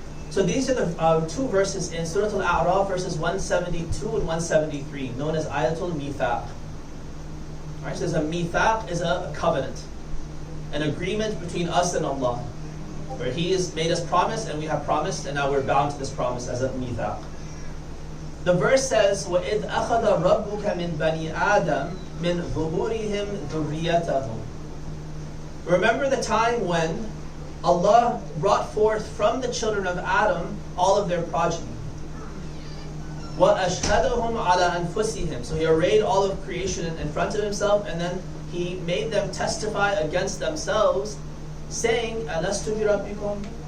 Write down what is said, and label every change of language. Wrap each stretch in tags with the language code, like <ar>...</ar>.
<en>So these are the two verses in Surah Al-A'raf, verses 172 and 173, known as Ayatul Mithaq. Right, so a mithaq is a covenant, an agreement between us and Allah, where He has made us promise and we have promised, and now we're bound to this promise as a mithaq. The verse says,</en> <ar>وَإِذْ أَخَذَ رَبُّكَ مِنْ بَنِي آدَمَ مِنْ ظُهُورِهِمْ ذُرِّيَّتَهُمْ.</ar> <en>Remember the time when Allah brought forth from the children of Adam all of their progeny.</en> <ar>وَأَشْهَدَهُمْ عَلَى أَنفُسِهِمْ.</ar> <en>So He arrayed all of creation in front of Himself, and then He made them testify against themselves, saying,</en> <ar>أَلَسْتُ بِرَبِّكُمْ?</ar>